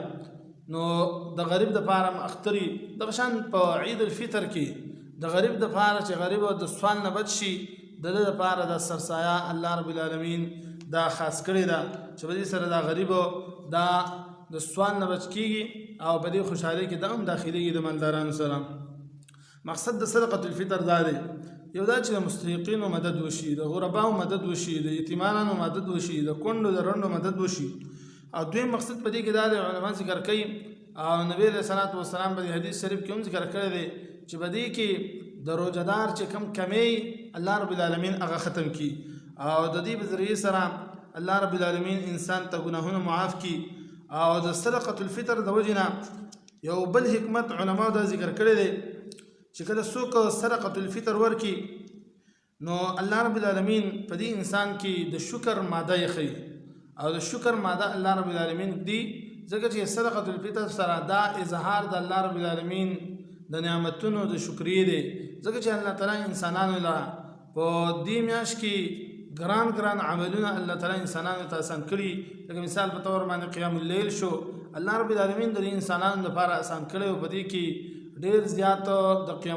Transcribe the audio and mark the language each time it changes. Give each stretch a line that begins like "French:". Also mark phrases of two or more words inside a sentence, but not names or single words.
Pashto: نو د غریب دپاره اختري دغه شان په عید الفطر کې د غریب دپاره چې غریب د سوال نه بچ شي د ده دپاره د سرسایه الله رب العالمین دا خاص کړې ده چې په دې سره دا غریب دا د سوال نه بچ کېږي او په دې خوشحالۍ کې دا هم داخلېږي د مالدارانو سره. مقصد د صدقة الفطر دا دی، یو دا چې د مستحقینو مدد وشي، د غرباو مدد وشي، د یتیمانو مدد وشي، د کونډو د رنډو مدد وشي. او دویم مقصد په دې کې دا دی علما ذکر کوي او نبی
Arabic: علیه الصلاة والسلام
Pashto: په حدیث شریف کې هم ذکر کړی دی چې په دې کې د روزهدار چې کم کمی الله رب العالمین هغه ختم کړي او د دې په ذریعې سره الله رب العالمین انسان ته ګناهونه معاف کړي. او د صدقة الفطر د وجې نه یو بل حکمت علماو دا ذکر کړی دی چې کله څوک صدقة الفطر ورکړي نو الله رب العالمین په دې انسان کې د شکر ماده یې ښیي او د شکر ماده الله رب العالمین دی ځکه چې صدقة الفطر سره دا اظهار د الله رب العالمین د نعمتونو د شکریې دی. ځکه چې الله تعالی انسانانو له په دې میاشت کې ګران عملونه الله تعالی انسانانو ته آسان کړي. لکه مثال په طور باندې قیام اللیل شو، الله رب العالمین د انسانانو لپاره آسان کړی او په دې کې ډیر زیات د قیام